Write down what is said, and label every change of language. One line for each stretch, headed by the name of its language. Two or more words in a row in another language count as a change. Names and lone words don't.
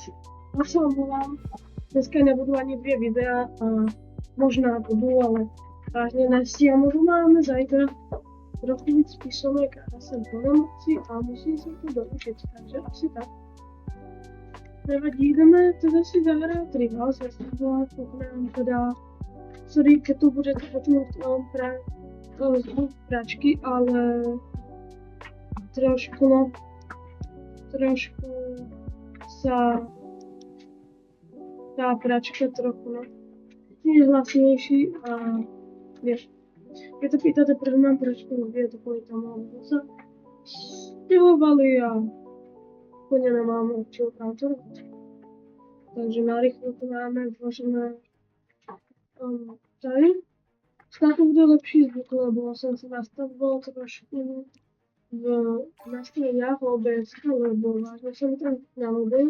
Czech: Já se omlouvám, dneska nebudu ani 2 videa a možná budu, ale vážně nestíhám,
Slovak: lebo máme zajtra
Czech: trochu víc písomek a já jsem po nemoci a musím se to doučit, takže asi tak. Nevadí, jdeme teda si zahrát Rivals, já jsem byla kouknám teda, sorry,
Slovak: keď to budete počuť zvuk pračky, ale trošku sa tá pračka trochu je hlasnější a vieš. Keď sa pýtate, prečo mám pračku, je to kvôli tomu, lebo sa
Czech: stěhovali a úplně nemáme od čeho pracovat.
Slovak: Takže narýchlo to máme vložené tady.
Czech: Snad to bude lepší zvuk, lebo jsem se nastavil trošku v nastaveniach OBS, lebo vážně jsem tam na mobil.